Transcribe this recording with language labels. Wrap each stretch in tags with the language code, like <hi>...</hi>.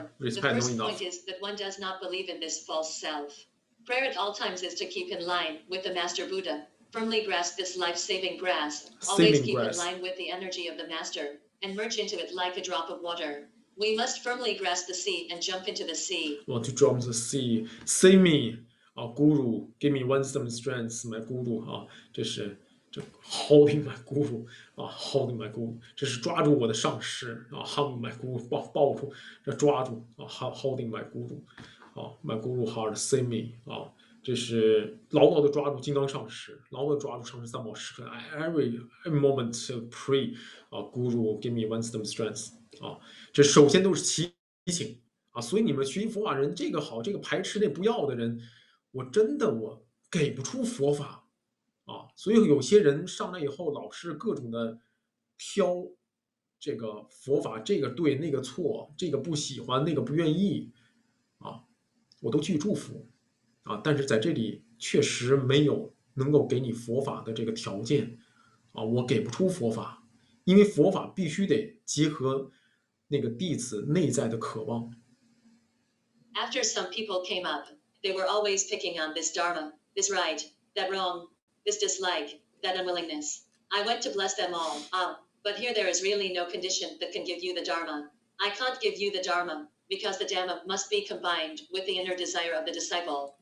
<en>The first point is that one does not believe in this false self. Prayer at all times is to keep in line with the Master Buddha, firmly grasp this life-saving grasp, always keep in line with the energy of the Master, and merge into it like a drop of water. We must firmly grasp the sea and jump into the sea. Want to jump the sea, save me, Guru, give me wisdom, strength, my Guru 这是holding my Guru holding my Guru，</en> <zh>这是抓住我的上师</zh> <en>holding my Guru，</en> <zh>抱住这抓住</zh> <en>holding my Guru my Guru heart save me</en> <zh>这是牢牢的抓住金刚上师，牢牢的抓住上师三宝时刻</zh> <en>every moment pray Guru give me wisdom, strength</en> <zh>这首先都是祈请所以你们学习佛法人，这个好，这个排斥那不要的人，我真的给不出佛法所以有些人上来以后，老是各种的挑这个佛法，这个对那个错，这个不喜欢那个不愿意我都去祝福但是在这里确实没有能够给你佛法的这个条件我给不出佛法，因为佛法必须得结合那个弟子内在的渴望。</zh> <en>After some people came up, they were always picking on this Dharma, this right, that wrong, this dislike, that unwillingness. I went to bless them all. But here there is really no condition that can give you the Dharma. I can't give you the Dharma, because the Dhamma must be combined with the inner desire of the disciple.</en>